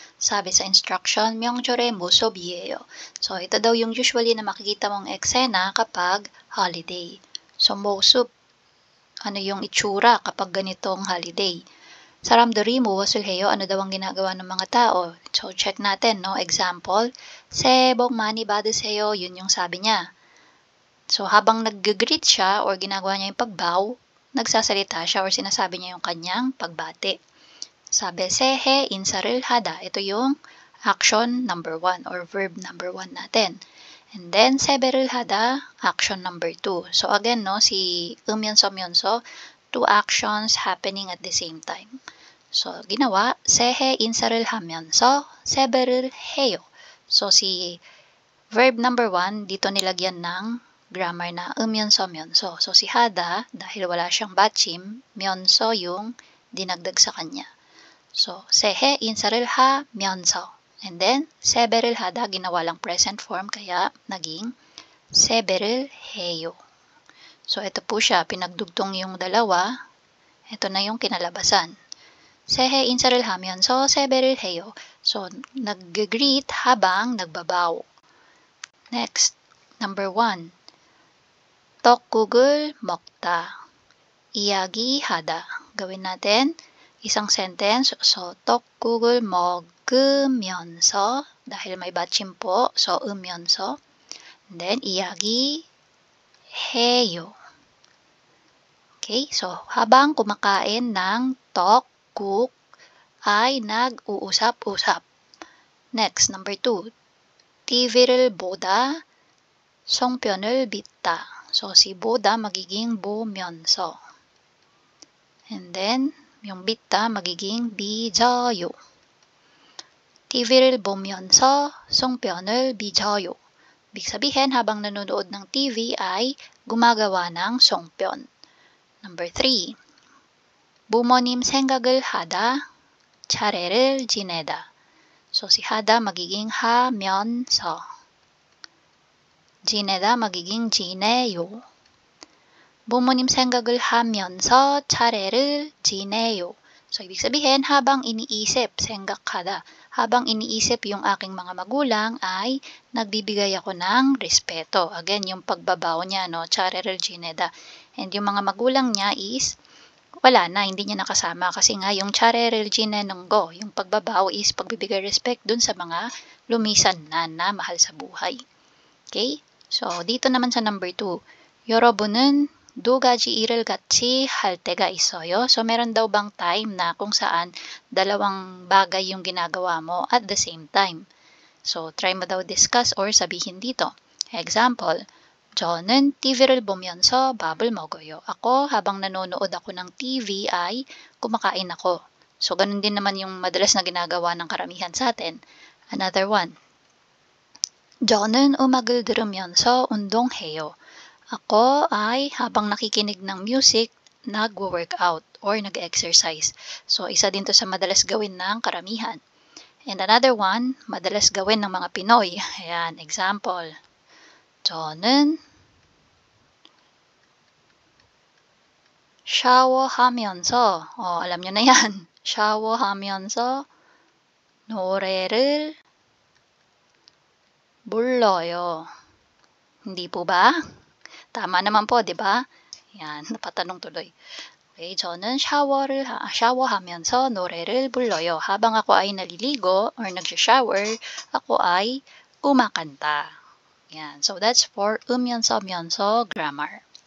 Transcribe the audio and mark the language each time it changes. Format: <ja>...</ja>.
<tl>Sabi sa instruction,</tl> <ko>명절에 모sob이에요.</ko> <tl>So, ito daw yung usually na makikita mong eksena kapag holiday. So, mosob, ano yung itsura kapag ganitong holiday.</tl> <ko>사람들이 무엇을 해요?</ko> <tl>Ano daw ang ginagawa ng mga tao? So, check natin, no?</tl> <en>Example,</en> <ko>새해 복 많이 받으세요.</ko> <tl>Yun yung sabi niya. So, habang nag-greet siya or ginagawa niya yung pagbow, nagsasalita siya or sinasabi niya yung kanyang pagbati. Sabi,</tl> <ko>새해 인사를 하다.</ko> <tl>Ito yung action number 1 or verb number 1 natin.</tl> <en>And then,</en> <ko>세배를 하다,</ko> <en>action number 2.</en> <tl>So, again, no, si 으면서, two actions happening at the same time. So, ginawa,</tl> <ko>새해 인사를 하면서 세배를 해요.</ko> <tl>So, si verb number 1, dito nilagyan ng grammar na 으면서. So, si hada, dahil wala siyang 받침, 면서 yung dinagdag sa kanya.</tl> <ko>So, 새해 인사를 하면서.</ko> <tl>And then, 세배를 하다, ginawa lang present form, kaya naging 세배를 해요. So, ito po siya, pinagdugtong yung dalawa. Ito na yung kinalabasan.</tl> <ko>새해 인사를 하면서 세배를 해요.</ko> <tl>So, nag-greet habang nagbabaw. Next, number 1.</tl> <ko>떡국을 먹다. 이야기하다.</ko> <tl>Gawin natin isang sentence. So,</tl> <ko>떡국을 먹으면서,</ko> <tl>dahil may 받침 po, so, 으면서.</tl> <en>And then,</en> <ko>이야기해요.</ko> <tl>Okay, so habang kumakain ng 떡국 ay nag-uusap-usap. Next, number 2.</tl> <ko>TV를 보다, 송편을 빚다.</ko> <tl>So, si 보다 magiging</tl> <ko>보면서.</ko> <tl>And then, yung 빚다 magiging</tl> <ko>빚어요. TV를 보면서 송편을 빚어요.</ko> <tl>Ibig sabihin, habang nanonood ng TV ay gumagawa ng 송편. Number 3.</tl> <ko>부모님 생각을 하다, 차례를 지내다.</ko> <tl>So, si 하다 magiging 하면서.</tl> <ko>지내다</ko> <tl>magiging</tl> <ko>지내요. 부모님 생각을 하면서 차례를 지내요.</ko> <tl>So, ibig sabihin, habang iniisip, 생각하다, habang iniisip yung aking mga magulang ay nagbibigay ako ng respeto. Again, yung pagbabaw niya, no? 차례를 지내다. And yung mga magulang niya is, wala na, hindi niya nakasama. Kasi nga, yung 차례를 지내는 거, yung pagbabaw is pagbibigay respect dun sa mga lumisan na mahal sa buhay. Okay? So, dito naman sa number 2,</tl> <ko>여러분은 두 가지 일을 같이 할 때가 있어요.</ko> <tl>So, meron daw bang time na kung saan dalawang bagay yung ginagawa mo at the same time. So, try mo daw discuss or sabihin dito.</tl> <ko>Example, 저는 TV를 보면서 밥을 먹어요.</ko> <tl>Ako, habang nanonood ako ng TV ay kumakain ako. So, ganun din naman yung madalas na ginagawa ng karamihan sa atin. Another one.</tl> <ko>저는 음악을 들으면서 운동해요.</ko> <tl>Ako ay habang nakikinig ng music, nag-workout or nag-exercise. So, isa din to sa madalas gawin ng karamihan. And another one, madalas gawin ng mga Pinoy. Ayan, example.</tl> <ko>저는 샤워하면서,</ko> <tl>alam nyo na yan,</tl> <ko>샤워하면서 노래를 불러요.</ko> <tl>Hindi po ba? Tama naman po, di ba? Yan, napatanong tuloy.</tl> <ko>Okay, 저는 샤워하면서 노래를 불러요.</ko> <tl>Habang ako ay naliligo or nag-shower, ako ay kumakanta. Yan.</tl> <en>So that's for 으면서 grammar.</en>